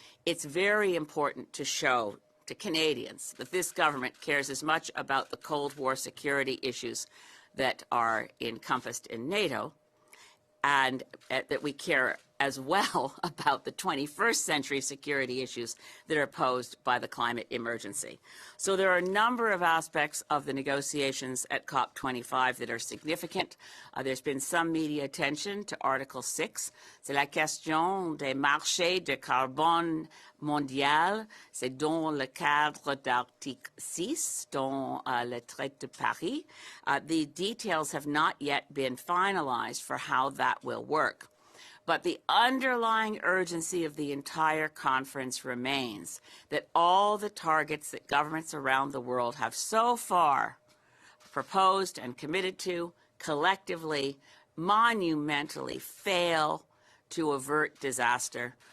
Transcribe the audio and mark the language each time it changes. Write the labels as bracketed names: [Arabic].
[English] It's very important to show to Canadians that this government cares as much about the Cold War security issues that are encompassed in NATO, and that we care as well about the 21st century security issues that are posed by the climate emergency. So there are a number of aspects of the negotiations at COP25 that are significant. There's been some media attention to Article 6. [French] C'est la question des marchés de carbone mondial. C'est dans le cadre d'Article 6, dans le traité de Paris. [English] The details have not yet been finalized for how that will work. But the underlying urgency of the entire conference remains that all the targets that governments around the world have so far proposed and committed to collectively, monumentally fail to avert disaster.